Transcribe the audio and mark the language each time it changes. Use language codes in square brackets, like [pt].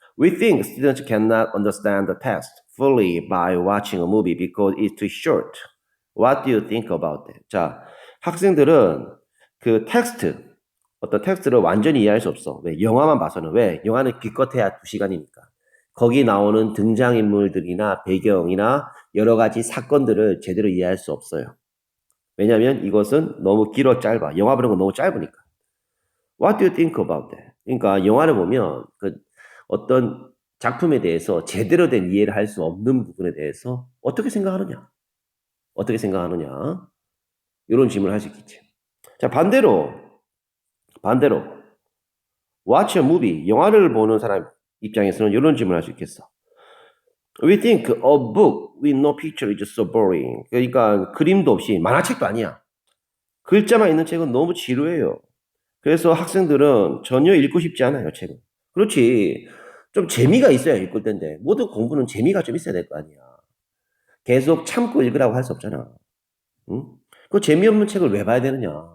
[en] We think students cannot understand the text fully by watching a movie because it's too short. What do you think about that? [ko] 자, 학생들은 그 텍스트, 어떤 텍스트를 완전히 이해할 수 없어. 왜? 영화만 봐서는. 왜? 영화는 기껏해야 2시간이니까. 거기 나오는 등장인물들이나 배경이나 여러 가지 사건들을 제대로 이해할 수 없어요. 왜냐면 이것은 너무 길어 짧아. 영화 보는 건 너무 짧으니까. [en] What do you think about that? [ko] 그러니까 영화를 보면 그 어떤 작품에 대해서 제대로 된 이해를 할 수 없는 부분에 대해서 어떻게 생각하느냐? 어떻게 생각하느냐? 이런 질문을 할 수 있겠지. 자, 반대로 [en] watch a movie, [ko] 영화를 보는 사람 입장에서는 이런 질문을 할 수 있겠어. [en] We think a book with no picture is so boring. [ko] 그러니까 그림도 없이 만화책도 아니야. 글자만 있는 책은 너무 지루해요. 그래서 학생들은 전혀 읽고 싶지 않아요, 책은. 그렇지. 좀 재미가 있어야 읽을 텐데. 모든 공부는 재미가 좀 있어야 될 거 아니야. 계속 참고 읽으라고 할 수 없잖아. 응? 그 재미없는 책을 왜 봐야 되느냐.